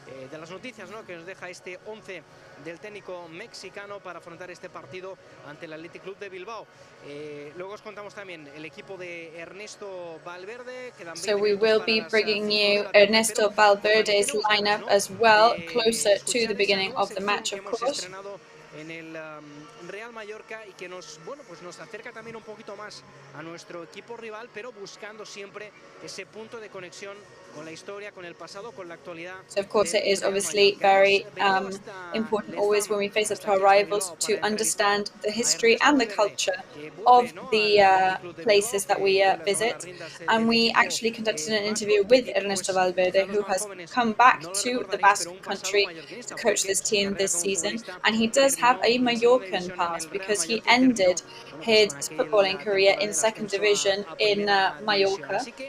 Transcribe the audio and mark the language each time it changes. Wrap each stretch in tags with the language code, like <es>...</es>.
<es>De las noticias, ¿no?, que nos deja este 11 del técnico mexicano para afrontar este partido ante el Athletic Club de Bilbao. Luego os contamos también el equipo de Ernesto Valverde.</es> <en>So we will be bringing you Ernesto Valverde's lineup as well, closer to the beginning of the match, of course.</en> <es>En el Real Mallorca y que nos acerca también un poquito más a nuestro equipo rival, pero buscando siempre ese punto de conexión con la historia, con el pasado, con la actualidad.</es> <en>So of course it is obviously very important always when we face up to our rivals to understand the history and the culture of the places that we visit. And we actually conducted an interview with Ernesto Valverde, who has come back to the Basque country to coach this team this season, and he does have a Mallorcan past because he ended his footballing career in second division in Mallorca.</en>